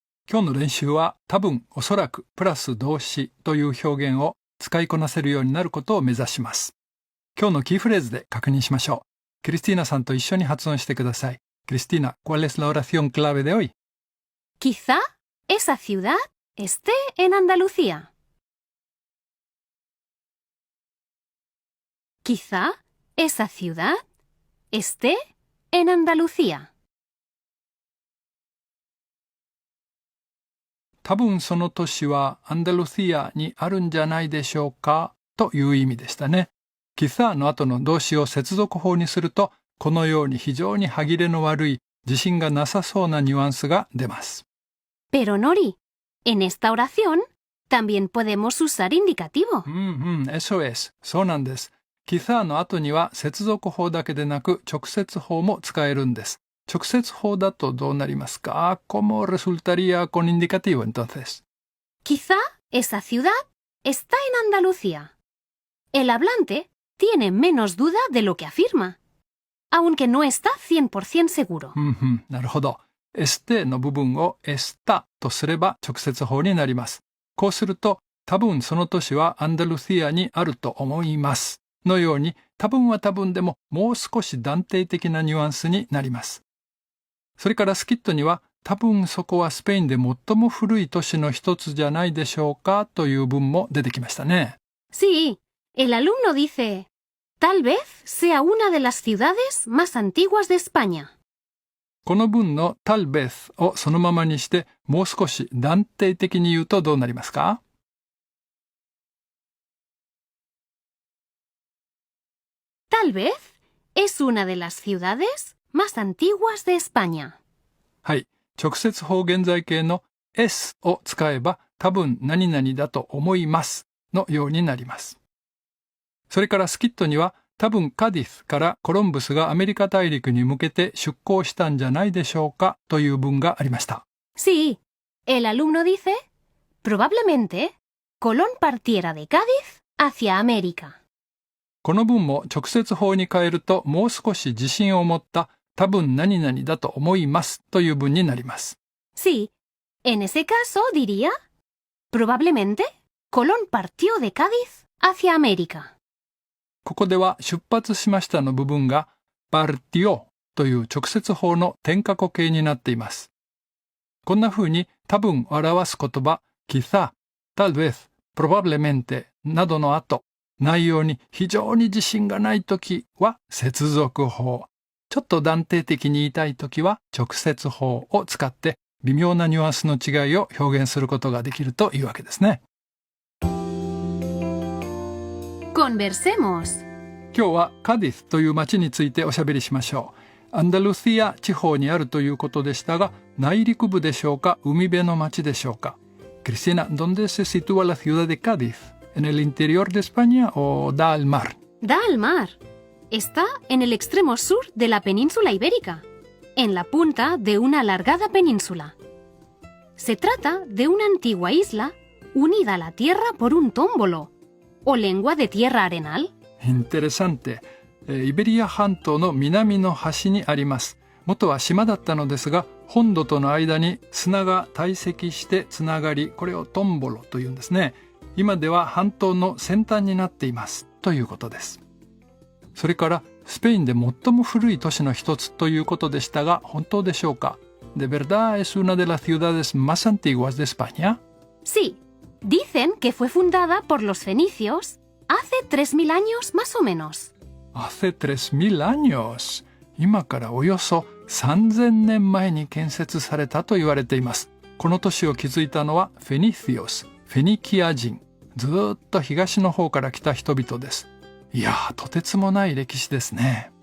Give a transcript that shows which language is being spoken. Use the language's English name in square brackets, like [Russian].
[Japanese] 今日の練習は多分、おそらく、プラス動詞という表現を使いこなせるようになることを目指します。今日のキーフレーズで確認しましょう。クリスティーナさんと一緒に発音してください。 [Spanish] クリスティーナ、¿cuál es la oración clave de hoy? Quizá esa ciudad esté en Andalucía. Quizá esa ciudad esté en Andalucía. [Japanese] 多分その都市はアンダルシアにあるんじゃないでしょうかという意味でしたね。 quizáの後の動詞を接続法にすると、このように非常に歯切れの悪い、自信がなさそうなニュアンスが出ます。 [Spanish] Pero Nori, en esta oración también podemos usar indicativo. eso es. [Japanese] そうなんです。 quizáの後には接続法だけでなく直接法も使えるんです。直接法だとどうなりますか？ [Spanish] ¿Cómo resultaría con indicativo entonces? Quizá esa ciudad está en Andalucía. El hablante tiene menos duda de lo que afirma, aunque no está 100% seguro. [Japanese] なるほど。エステの部分をエスタとすれば直接法になります。こうすると、多分その都市はアンダルシアにあると思います。のように、多分は多分でももう少し断定的なニュアンスになります。それからスキットには、多分そこはスペインで最も古い都市の一つじゃないでしょうかという文も出てきましたね。 [Spanish] Sí, el alumno dice, tal vez sea una de las ciudades más antiguas de España. [Japanese] この文の tal vez をそのままにしてもう少し断定的に言うとどうなりますか？ [Spanish] Tal vez es una de las ciudades más antiguas de España. [Japanese] はい。直接法現在形の es を使えば多分何々だと思いますのようになります。それからスキットには多分カディスからコロンブスがアメリカ大陸に向けて出港したんじゃないでしょうかという文がありました。 [Spanish] Sí, el alumno dice, probablemente Colón partiera de Cádiz hacia América. [Japanese] この文も直接法に変えるともう少し自信を持った多分何々だと思いますという文になります。 [Spanish] Sí, en ese caso diría, probablemente Colón partió de Cádiz hacia América. [Japanese] ここでは出発しましたの部分がpartióという直接法の転化語形になっています。こんな風に多分を表す言葉、quizá、tal vez、probablemente などの後、内容に非常に自信がないときは接続法。ちょっと断定的に言いたいときは直接法を使って微妙なニュアンスの違いを表現することができるというわけですね。 [Spanish] Conversemos. [Japanese] 今日はカディスという町についておしゃべりしましょう。アンダルシア地方にあるということでしたが、内陸部でしょうか、海辺の町でしょうか。 [Spanish] Cristina, ¿dónde se sitúa la ciudad de Cádiz? ¿En el interior de España o da al mar? Da al mar. Está en el extremo sur de la península ibérica, en la punta de una alargada península. Se trata de una antigua isla unida a la tierra por un tómbolo, o lengua de tierra arenal. Interesante. [Japanese] イベリア半島の南の端にあります。元は島だったのですが、本土との間に砂が堆積してつながり、これをトンボロというんですね。今では半島の先端になっていますということです。それからスペインで最も古い都市の一つということでしたが、本当でしょうか？ [Spanish] ¿De verdad es una de las ciudades más antiguas de España? Sí, dicen que fue fundada por los fenicios hace 3000 años más o menos. Hace 3000 años. [Japanese] 今からおよそ3000年前に建設されたと言われています。この都市を築いたのはフェニシオス、フェニキア人。ずーっと東の方から来た人々です。いやー、とてつもない歴史ですね。